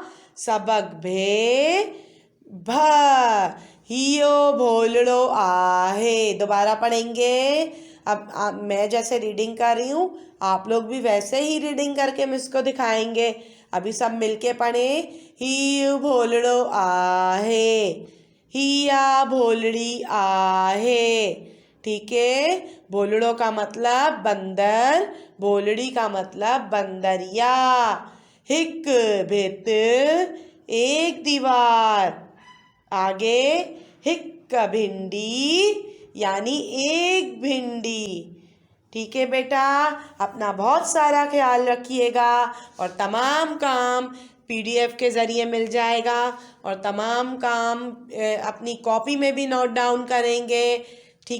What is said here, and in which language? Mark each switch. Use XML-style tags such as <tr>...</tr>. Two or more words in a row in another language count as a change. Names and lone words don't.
<sd>सबक भे भ हियो भोलड़ो आहे।</sd> <hi>दोबारा पढ़ेंगे। अब मैं जैसे रीडिंग कर रही हूँ, आप लोग भी वैसे ही रीडिंग करके मिस को दिखाएंगे। अभी सब मिलके पढ़े।</hi> <sd>हियो भोलड़ो आहे, हिया भोलड़ी आहे।</sd> <hi>ठीक है, भोलड़ो का मतलब बंदर, भोलड़ी का मतलब बंदरिया।</hi> <sd>हिक भित</sd> <hi>एक दीवार, आगे</hi> <sd>हिक भिंडी</sd> <hi>यानी एक भिंडी। ठीक है बेटा, अपना बहुत सारा ख्याल रखिएगा और तमाम काम PDF के ज़रिए मिल जाएगा और तमाम काम अपनी कॉपी में भी</hi> <en>note down</en> <hi>करेंगे।</hi>